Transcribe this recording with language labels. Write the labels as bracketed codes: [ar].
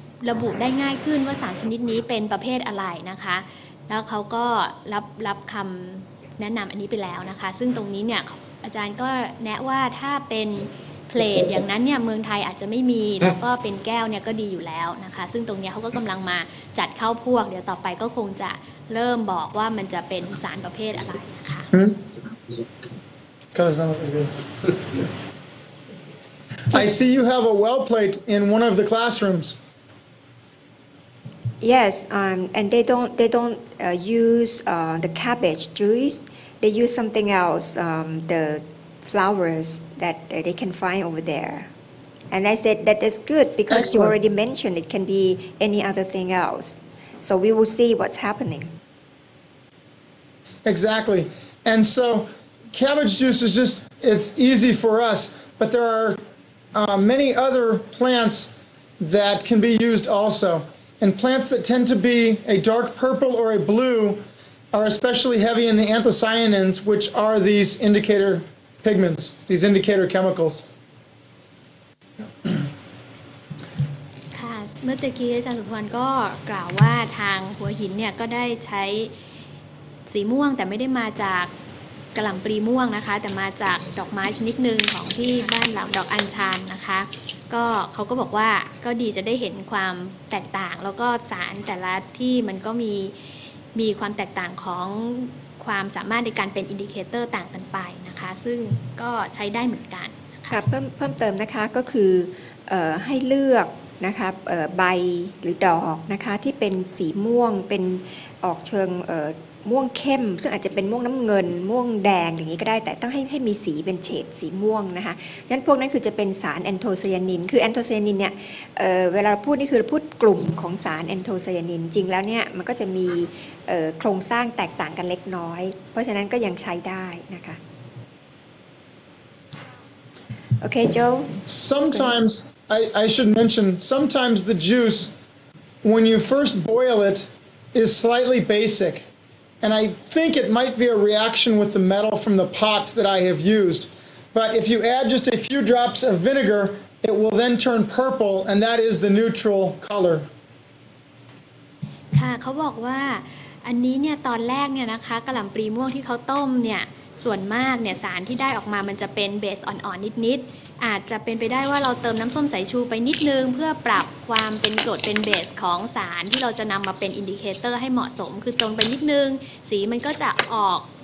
[th] ระบุได้ง่ายขึ้นว่าสารชนิดนี้เป็นประเภทอะไรนะคะแล้วเขาก็รับคำแนะนำอันนี้ไปแล้วนะคะซึ่งตรงนี้เนี่ยอาจารย์ก็แนะว่าถ้าเป็นเพลทอย่างนั้นเนี่ยเมืองไทยอาจจะไม่มีแล้วก็เป็นแก้วเนี่ยก็ดีอยู่แล้วนะคะซึ่งตรงนี้เขาก็กำลังมาจัดเข้าพวกเดี๋ยวต่อไปก็คงจะเริ่มบอกว่ามันจะเป็นสารประเภทอะไรนะคะ [en] I see you have a well plate in one of the classrooms. Yes, and they don't use the cabbage juice. They use something else, the flowers that they can find over there. And I said that is good because you already mentioned it can be any other thing else. So we will see what's happening. Exactly. And so cabbage juice is it's easy for us, but there are many other plants that can be used also. And plants that tend to be a dark purple or a blue are especially heavy in the anthocyanins, which are these indicator pigments, these indicator chemicals. [th] ค่ะเมื่อตะกี้อาจารย์สุภวรรณก็กล่าวว่าทางหัวหินเนี่ยก็ได้ใช้สีม่วงแต่ไม่ได้มาจาก กะหล่ำปลีม่วงนะคะแต่มาจากดอกไม้ชนิดหนึ่งของที่บ้านเราดอกอัญชันนะคะก็เขาก็บอกว่าก็ดีจะได้เห็นความแตกต่างแล้วก็สารแต่ละที่มันก็มีความแตกต่างของความสามารถในการเป็นอินดิเคเตอร์ต่างกันไปนะคะซึ่งก็ใช้ได้เหมือนกัน ค่ะเพิ่มเติมนะคะก็คือให้เลือกนะคะใบหรือดอกนะคะที่เป็นสีม่วงเป็นออกเชิงม่วงเข้มซึ่งอาจจะเป็นม่วงน้ำเงินม่วงแดงอย่างนี้ก็ได้แต่ต้องให้มีสีเป็นเฉดสีม่วงนะคะงั้นพวกนั้นคือจะเป็นสารแอนโทไซยานินคือแอนโทไซยานินเนี่ย เวลาพูดนี่คือพูดกลุ่มของสารแอนโทไซยานินจริงแล้วเนี่ยมันก็จะมีโครงสร้างแตกต่างกันเล็กน้อยเพราะฉะนั้นก็ยังใช้ได้นะคะโอเคโจ [en] Sometimes I should mention sometimes the juice when you first boil it is slightly basic. And I think it might be a reaction with the metal from the pot that I have used. But if you add just a few drops of vinegar, it will then turn purple, and that is the neutral color. [th] ค่ะเขาบอกว่าอันนี้เนี่ยตอนแรกเนี่ยนะคะกะหล่ำปลีม่วงที่เขาต้มเนี่ยส่วนมากเนี่ยสารที่ได้ออกมามันจะเป็นเบสอ่อนๆนิดๆอาจจะเป็นไปได้ว่าเราเติมน้ำส้มสายชูไปนิดนึงเพื่อปรับความเป็นกรดเป็นเบสของสารที่เราจะนำมาเป็นอินดิเคเตอร์ให้เหมาะสมคือเติมไปนิดนึงสีมันก็จะออก